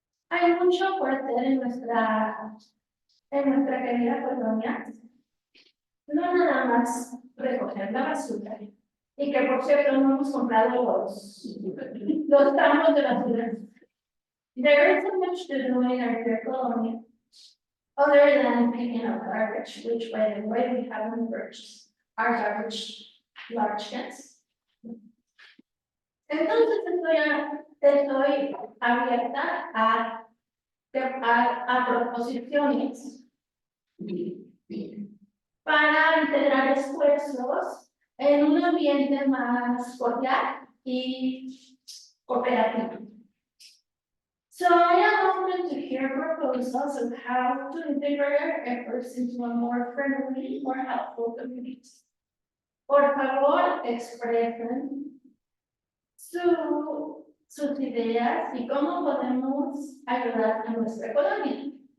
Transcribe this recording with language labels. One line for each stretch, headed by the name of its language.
Spanish: Hay mucho por hacer en nuestra querida colonia. No nada más recoger la basura, Y que por cierto no hemos comprado los tramos de la ciudad.
English: There isn't much to do in our colony, other than picking up garbage, which by the way, we haven't purchased our garbage large cans.
Spanish: Entonces estoy abierta a proposiciones para integrar esfuerzos en un ambiente más cordial y cooperativo.
English: So I am open to hear proposals of how to integrate our efforts into a more friendly, more helpful community.
Spanish: Por favor, expresen sus ideas y cómo podemos ayudar a nuestra colonia.